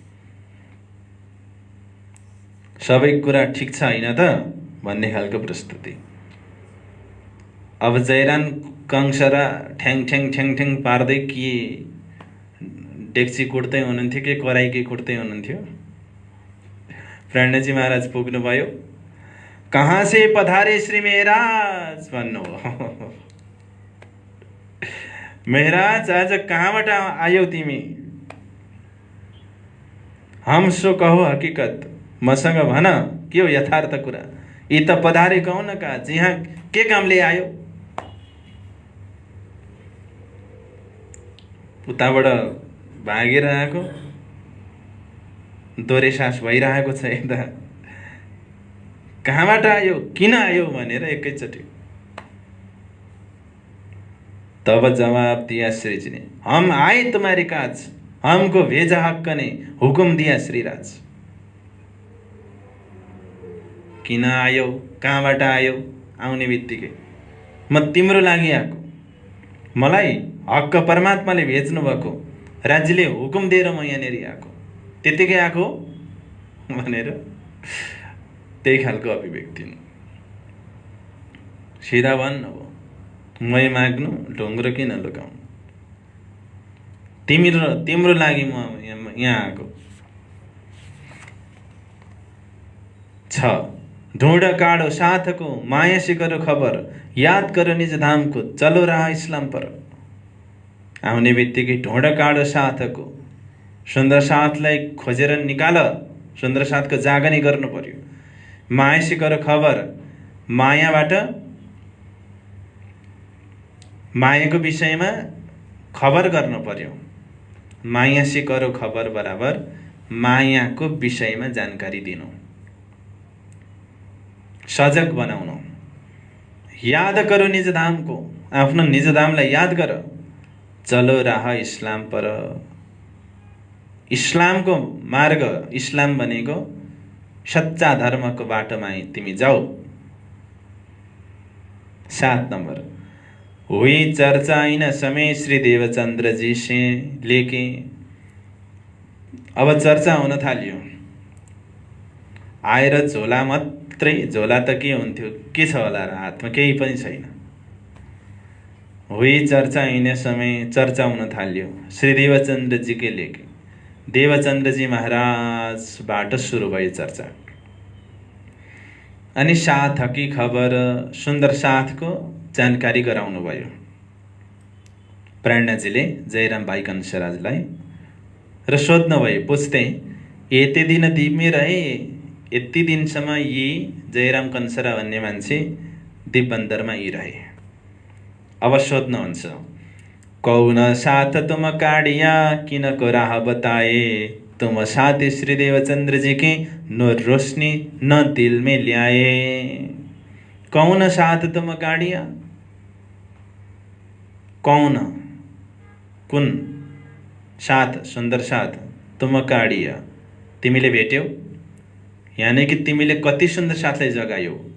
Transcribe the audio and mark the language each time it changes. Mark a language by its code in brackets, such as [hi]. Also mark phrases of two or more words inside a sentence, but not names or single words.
[ne] सबै कुरा ठिक छ होइन त भन्ने खालको प्रस्तुति। अब जयराम कंसरा ठ्याङ ठ्याङ ठ्याङ ठ्याङ पार्दै के डेक्ची कुट्दै हुनुहुन्थ्यो कि कराई कुट्दै हुनुहुन्थ्यो? प्राणजी महाराज पुग्नुभयो। [hi] कहाँ से पधारे श्री मेहराज भन्नुभयो। [ne] मेहराज आज कहाँबाट आयौ तिमी? [hi] हम सो कहो हकीकत, [ne] मसँग भन के हो यथार्थ कुरा, यी त पधारेको हुन काज, यहाँ के कामले आयो? उताबाट भागेर आएको, दोहोरे सास भइरहेको छ यता, कहाँबाट आयो, किन आयो भनेर एकैचोटि। [hi] तब जवाब दिया श्री जी ने, हम आए तुम्हारे काज, हमको भेजा हक ने, हुकुम दिया श्रीराज। [ne] किन आयो, कहाँबाट आयो? आउने बित्तिकै म तिम्रो लागि आएको, मलाई हक्क परमात्माले भेज्नु भएको, राज्यले हुकुम दिएर म यहाँनिर आएको, त्यतिकै आएको भनेर त्यही खालको अभिव्यक्ति। सिधा भन्न हो, मै माग्नु ढुङ्ग्रो किन लुकाउनु, तिम्रो लागि म यहाँ आएको। [hi] 6 ढूंढ काढो साथ को, माया से करो खबर, याद करो निज धाम को, चलो रहा इस्लाम पर। [ne] आउने बित्तिकै [hi] ढूंढ काढो साथको, [ne] सुन्दर साथलाई खोजेर निकाल, सुन्दर साथको जागनी गर्नु पर्यो। [hi] माया से करो खबर, [ne] मायाबाट, मायाको विषयमा खबर गर्नु पर्यो। [hi] माया से करो खबर [ne] बराबर मायाको विषयमा जानकारी दिनु, सजग बनाउनु। [hi] याद करो निज धामको, [ne] आफ्नो निज धामलाई याद गर। [hi] चलो राह इस्लाम पर, [ne] इस्लामको मार्ग, इस्लाम भनेको सच्चा धर्मको बाटोमा तिमी जाऊ। [hi] 7 नंबर हुई चर्चा इन समय श्री देवचंद्र जी से लेके। [ne] अब चर्चा हुन थाल्यो, आएर झोला मात्रै, झोला त के हुन्थ्यो, के छ होला र हातमा, केही पनि छैन। [hi] हुई चर्चा [ne] हिँड्ने समय चर्चा हुन थाल्यो [hi] श्री देवचंद्र जी के लेके, [ne] देवचंद्र जी महाराजबाट सुरु भयो चर्चा। अनि [hi] साथकी खबर, [ne] सुन्दर साथको जानकारी गराउनु भयो प्रेरणाजीले जयराम भाइ कन्सराजलाई, र सोध्नु भयो, पुछ्दै, यति दिन तिमी रहे, यति दिनसम्म यी जयराम कन्सरा भन्ने मान्छे दिपबन्दरमा यी रहे। अब सोध्नुहुन्छ, [hi] कौन साथ तुम काडिया, किनको राह बताए, तुम साथ श्री देवचंद्र जी के नो रोशनी न दिल में ल्याए। कौन साथ तुम काडिया, कौन, [ne] कुन साथ, सुन्दर साथ, [hi] तुम काडिया, [ne] तिमीले भेट्यौ, यानी कि तिमीले कति सुन्दर साथलाई जगायौ।